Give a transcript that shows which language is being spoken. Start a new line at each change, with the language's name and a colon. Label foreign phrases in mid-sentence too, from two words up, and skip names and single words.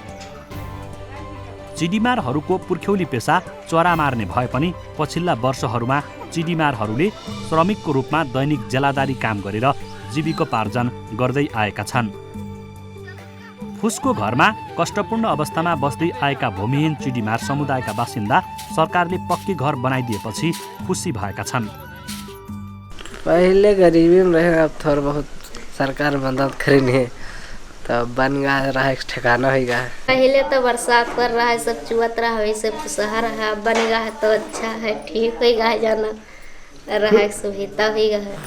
Nepali: चिडीमारहरूको पुर्ख्यौली पेसा चरा मार्ने भए पनि पछिल्ला वर्षहरूमा चिडीमारहरूले श्रमिकको रूपमा दैनिक जेलादारी काम गरेर जीविकोपार्जन गर्दै आएका छन्। फुसको घरमा कष्टपूर्ण अवस्थामा बस्दै आएका भूमिहीन चिडीमार समुदायका बासिन्दा सरकारले पक्की घर बनाइदिएपछि खुसी भएका छन्।
Hindi: पहले गरीबी में रहे, अब थोड़ा बहुत सरकार मदद करेंगे तो बन गया रहा, एक ठिकाना हो गया। पहले तो बरसात कर रहा है, सब चुअत रहा है, सब सहा रहा, बन गया है तो अच्छा है, ठीक हो गया है, जाना रहा सुविधा हो गया है।